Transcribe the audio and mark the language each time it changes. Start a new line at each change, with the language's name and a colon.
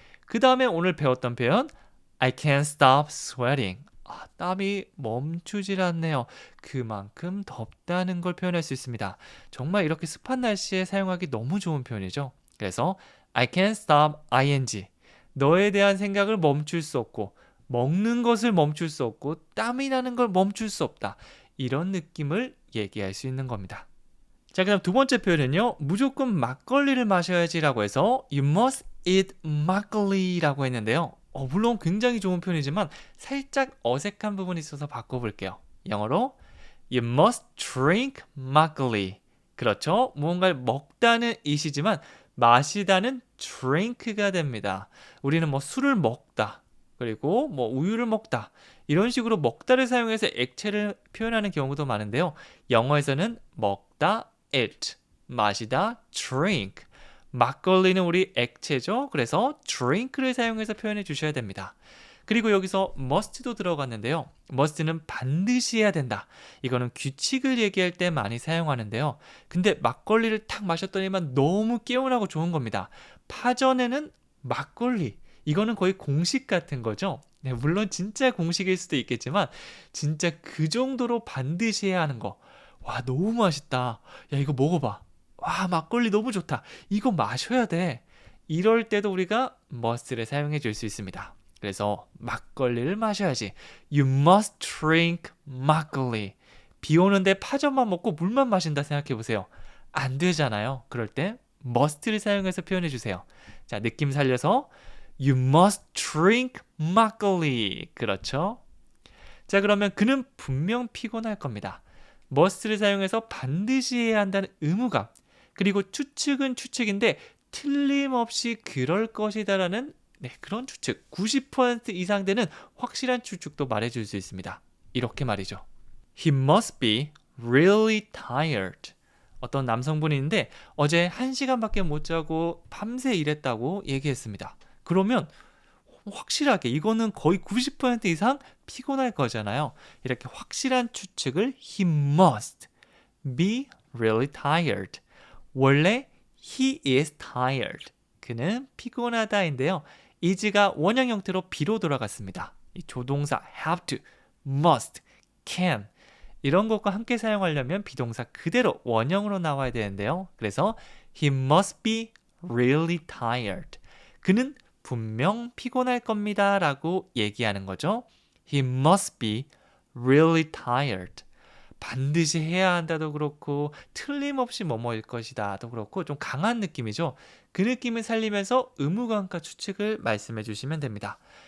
Korean: 그 다음에 오늘 배웠던 표현
English: I can't stop sweating.
Korean: 땀이 멈추질 않네요. 그만큼 덥다는 걸 표현할 수 있습니다. 정말 이렇게 습한 날씨에 사용하기 너무 좋은 표현이죠. 그래서
English: I can't stop ing.
Korean: 너에 대한 생각을 멈출 수 없고 먹는 것을 멈출 수 없고 땀이 나는 걸 멈출 수 없다. 이런 느낌을 얘기할 수 있는 겁니다. 자, 그다음 두 번째 표현은요. 무조건 막걸리를 마셔야지라고 해서 You must eat 막걸리라고 했는데요. 물론 굉장히 좋은 표현이지만 살짝 어색한 부분이 있어서 바꿔볼게요. 영어로
English: You must drink 막걸리.
Korean: 그렇죠. 무언가를 먹다는 이시지만 마시다는 drink가 됩니다. 우리는 술을 먹다 그리고 우유를 먹다 이런 식으로 먹다를 사용해서 액체를 표현하는 경우도 많은데요. 영어에서는 먹다 eat, 마시다 drink. 막걸리는 우리 액체죠. 그래서 drink를 사용해서 표현해 주셔야 됩니다. 그리고 여기서 must도 들어갔는데요. must는 반드시 해야 된다. 이거는 규칙을 얘기할 때 많이 사용하는데요. 근데 막걸리를 탁 마셨더니만 너무 개운하고 좋은 겁니다. 파전에는 막걸리. 이거는 거의 공식 같은 거죠. 네, 물론 진짜 공식일 수도 있겠지만 진짜 그 정도로 반드시 해야 하는 거. 와, 너무 맛있다. 야, 이거 먹어봐. 와, 막걸리 너무 좋다. 이거 마셔야 돼. 이럴 때도 우리가 must를 사용해 줄 수 있습니다. 그래서 막걸리를 마셔야지.
English: You must drink 막걸리.
Korean: 비 오는데 파전만 먹고 물만 마신다 생각해 보세요. 안 되잖아요. 그럴 때 must를 사용해서 표현해 주세요. 자, 느낌 살려서
English: You must drink 막걸리.
Korean: 그렇죠? 자, 그러면 그는 분명 피곤할 겁니다. must를 사용해서 반드시 해야 한다는 의무감. 그리고 추측은 추측인데 틀림없이 그럴 것이다라는 네, 그런 추측 90% 이상 되는 확실한 추측도 말해줄 수 있습니다. 이렇게 말이죠.
English: He must be really tired.
Korean: 어떤 남성분이 있는데 어제 1시간밖에 못 자고 밤새 일했다고 얘기했습니다. 그러면 확실하게 이거는 거의 90% 이상 피곤할 거잖아요. 이렇게 확실한 추측을
English: he must be really tired. 원래 he is tired.
Korean: 그는 피곤하다인데요. is가 원형 형태로 be로 돌아갔습니다. 이 조동사 have to, must, can 이런 것과 함께 사용하려면 비동사 그대로 원형으로 나와야 되는데요. 그래서
English: he must be really tired.
Korean: 그는 분명 피곤할 겁니다 라고 얘기하는 거죠.
English: He must be really tired.
Korean: 반드시 해야 한다도 그렇고 틀림없이 뭐뭐일 것이다도 그렇고 좀 강한 느낌이죠. 그 느낌을 살리면서 의무감과 추측을 말씀해 주시면 됩니다.